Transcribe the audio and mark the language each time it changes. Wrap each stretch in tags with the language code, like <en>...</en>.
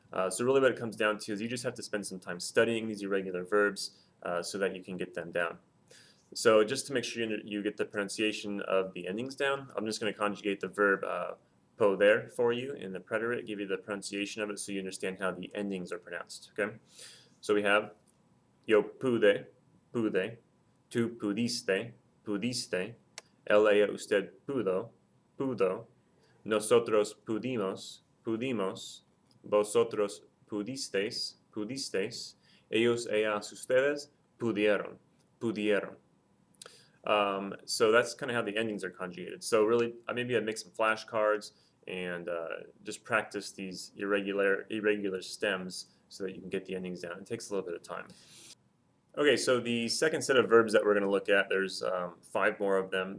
<en>So really what it comes down to is you just have to spend some time studying these irregular verbs so that you can get them down. So just to make sure you get the pronunciation of the endings down, I'm just going to conjugate the verb poder for you in the preterite, give you the pronunciation of it so you understand how the endings are pronounced. Okay, so we have</en> <es>yo pude, pude, tú pudiste, pudiste, ella usted pudo, pudo, nosotros pudimos, pudimos, vosotros pudisteis, pudisteis, ellos, ellas, ustedes pudieron, pudieron.</es> <en>So that's kind of how the endings are conjugated. So really, maybe I'd make some flashcards and just practice these irregular stems so that you can get the endings down. It takes a little bit of time. Okay, so the second set of verbs that we're going to look at, there's 5 more of them.</en>